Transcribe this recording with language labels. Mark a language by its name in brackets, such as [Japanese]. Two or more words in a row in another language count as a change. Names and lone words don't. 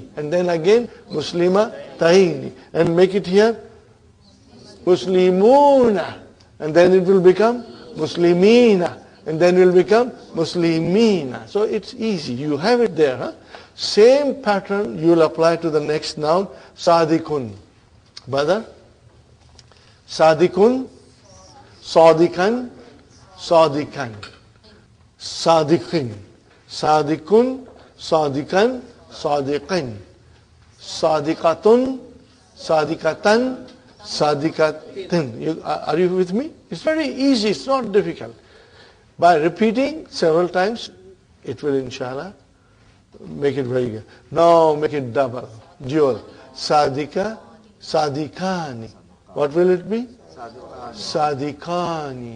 [English] And then again Muslimataini. And make it here Muslimuna. And then it will become Muslimina. And then it will become Muslimina. So it's easy. You have it there. Same pattern you will apply to the next noun, [Arabic] Sadikun. [English] Brother? [Arabic] صادق، صادقان، صادقان. Sadiqin. صادق، صادقان، صادقين. صادقة، صادقتان، صادقتين. [English] Are you with me? It's very easy. It's not difficult. By repeating several times, it will, inshallah, make it very good. Now make it double, dual. [Arabic] صادقة، صادقان. [English] What will it be? Sadikani.